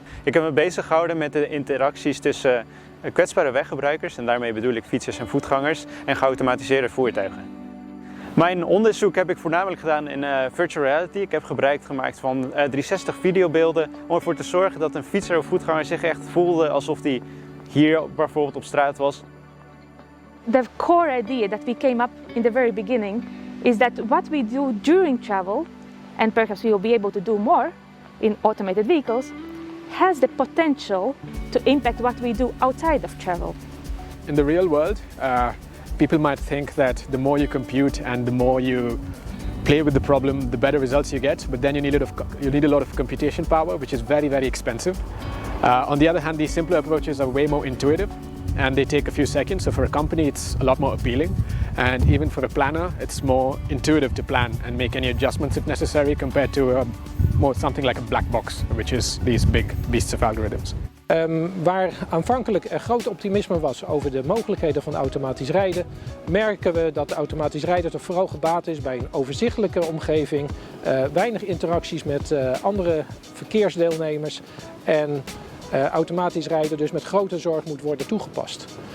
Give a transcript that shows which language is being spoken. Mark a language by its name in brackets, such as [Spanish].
[Dutch] Ik heb me bezig gehouden met de interacties tussen kwetsbare weggebruikers, en daarmee bedoel ik fietsers en voetgangers, en geautomatiseerde voertuigen. Mijn onderzoek heb ik voornamelijk gedaan in virtual reality. Ik heb gebruik gemaakt van 360 videobeelden om ervoor te zorgen dat een fietser of voetganger zich echt voelde alsof hij hier bijvoorbeeld op straat was. [English] The core idea that we came up in the very beginning is that what we do during travel, and perhaps we will be able to do more in automated vehicles, has the potential to impact what we do outside of travel. In the real world, people might think that the more you compute and the more you play with the problem, the better results you get, but then you need a lot of computation power, which is very, very expensive. On the other hand, these simpler approaches are way more intuitive and they take a few seconds, so for a company it's a lot more appealing, and even for a planner it's more intuitive to plan and make any adjustments if necessary compared to something like a black box, which is these big beasts of algorithms. [Dutch] Waar aanvankelijk er groot optimisme was over de mogelijkheden van automatisch rijden, merken we dat automatisch rijden toch vooral gebaat is bij een overzichtelijke omgeving, weinig interacties met andere verkeersdeelnemers en automatisch rijden dus met grote zorg moet worden toegepast.